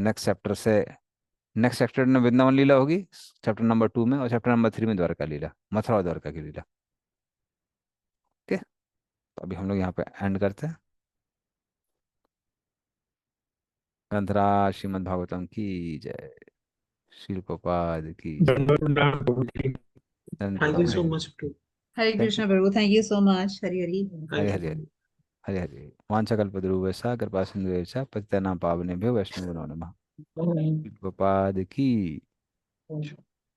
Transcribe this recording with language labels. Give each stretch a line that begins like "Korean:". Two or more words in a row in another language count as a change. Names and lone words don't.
Hindi: सो
English: next chapter
Hindi: से नेक्स्ट चैप्टर में वृंदावन लीला होगी,
English: chapter number 2
Hindi: में, और
English: chapter number 3
Hindi: में द्वारका लीला, मथुरा और द्वारका की लीला। ठीक है, तो अभी हम लोग यहाँ पे एंड करते हैं। ग्रंथराज श्रीमद् भागवतम की जय, श्रील प्रभुपाद की जय। दंडवत प्रभुजी.
English: Thank you so
Hindi: धन्यवाद।
English: much, Prabhu.
Hindi: हरे
English: Thank you.
Hindi: कृष्ण प्रभु,
English: thank you so much.
Hindi: हरि हरि। हरे
English: Thank
Hindi: हरे
English: you.
Sanskrit: हरे हरे हरे। वाञ्छाकल्पतरुभ्यश्च कृपा सिन्धुभ्यश्च पतितानां पावनेभ्यो वैष्णवेभ्यो नमः।
Hindi: श्रील प्रभुपाद की